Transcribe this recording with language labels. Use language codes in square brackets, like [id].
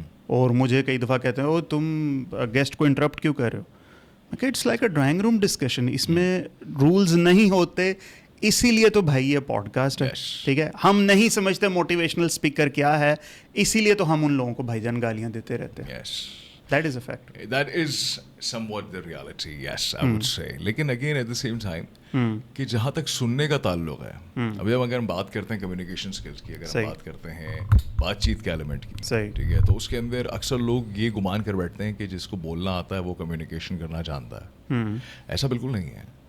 [hi] और मुझे कई दफ़ा कहते हैं ओ तुम गेस्ट को इंटरप्ट क्यों कर रहे हो. [en] it's like a drawing room discussion, [hi] इसमें रूल्स नहीं होते, इसीलिए तो भाई ये पॉडकास्ट है. ठीक है, हम नहीं समझते मोटिवेशनल स्पीकर क्या है, इसीलिए तो हम उन लोगों को भाईजान गालियां देते रहते हैं. [en] That is a fact. That is somewhat the reality, yes, I would say. [hi] लेकिन [en] again at the same time [hi] कि जहाँ तक सुनने का ताल्लुक है, अभी अगर हम बात करते हैं कम्युनिकेशन स्किल्स की, अगर हम बात करते हैं बातचीत के एलिमेंट की, ठीक है, तो उसके अंदर अक्सर लोग ये गुमान कर बैठते हैं कि जिसको बोलना आता है वो कम्युनिकेशन करना जानता है. ऐसा बिल्कुल नहीं है.